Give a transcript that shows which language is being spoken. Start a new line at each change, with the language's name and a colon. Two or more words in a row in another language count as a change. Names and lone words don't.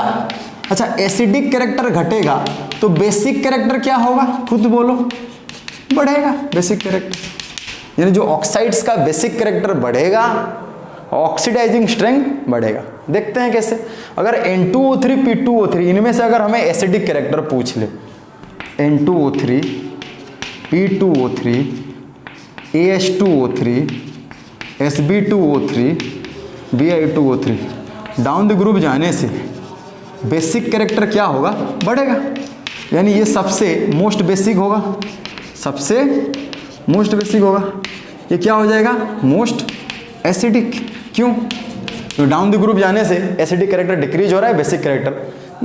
Hindi: अच्छा,
English: acidic character
Hindi: घटेगा तो
English: basic character
Hindi: क्या होगा? खुद बोलो। बढ़ेगा
English: basic character,
Hindi: यानी जो ऑक्साइड्स का
English: basic character
Hindi: बढ़ेगा,
English: oxidizing strength
Hindi: बढ़ेगा। देखते हैं कैसे। अगर N2O3, P2O3 इनमें से अगर हमें
English: acidic character
Hindi: पूछ ले, N2O3, P2O3, AS2O3, Sb2O3, Bi2O3,
English: down the group
Hindi: जाने से
English: basic character
Hindi: क्या होगा? बढ़ेगा। यानी ये सबसे
English: most basic
Hindi: होगा, ये क्या हो जाएगा?
English: most acidic. क्यों?
Hindi: तो
English: down the group
Hindi: जाने से
English: acidic character decrease
Hindi: हो रहा है,
English: basic character.